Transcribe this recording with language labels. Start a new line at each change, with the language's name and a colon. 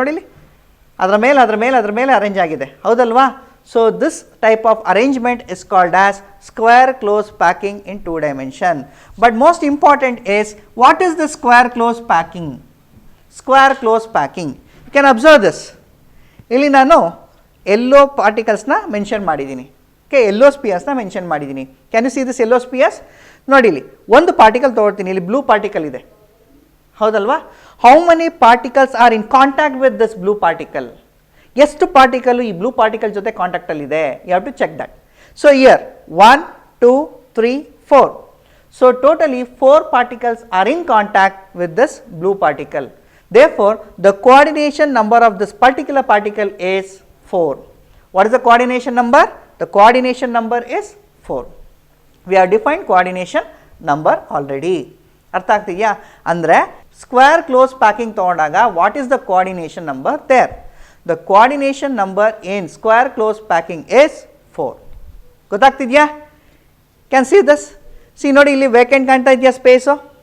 Kannada: ನೋಡಿ ಇಲ್ಲಿ ಅದರ ಮೇಲೆ ಅರೇಂಜ್ ಆಗಿದೆ. ಹೌದಲ್ವಾ?
English: So this type of arrangement is called as square close packing in two dimension. But most important is, what is the square close packing? Square close packing, you can observe this.
Kannada: ಇಲ್ಲಿ ನಾನು yellow particles ನ mention ಮಾಡಿದ್ದೀನಿ. Okay, yellow spheres ನ mention ಮಾಡಿದ್ದೀನಿ.
English: Can you see this yellow spheres?
Kannada: ನೋಡಿ ಇಲ್ಲಿ ಒಂದು particle ತಗೊಳ್ತೀನಿ, ಇಲ್ಲಿ ಬ್ಲೂ ಪಾರ್ಟಿಕಲ್ ಇದೆ. ಹೌದಲ್ವಾ?
English: How many particles are in contact with this blue particle?
Kannada: ಎಷ್ಟು ಪಾರ್ಟಿಕಲ್ ಈ ಬ್ಲೂ ಪಾರ್ಟಿಕಲ್ ಜೊತೆ ಕಾಂಟ್ಯಾಕ್ಟಲ್ಲಿ ಇದೆ?
English: You have to check that. So here 1 2 3 4. So totally 4 particles are in contact with this blue particle. Therefore, the coordination number of this particular particle is 4. What is the coordination number? The coordination number is 4. We have defined coordination number already.
Kannada: ಅರ್ಥ ಆಗ್ತಿದೆಯಾ?
English: ಅಂದರೆ square close packing ತಗೊಂಡಾಗ what is the coordination number there? The coordination number in square close packing is 4.
Kannada: ಗೊತ್ತಾಗ್ತಿದೆಯಾ?
English: Can see this?
Kannada: C ನೋಡಿ, ಇಲ್ಲಿ vacant ಕಾಣ್ತಾ ಇದೆಯಾ space?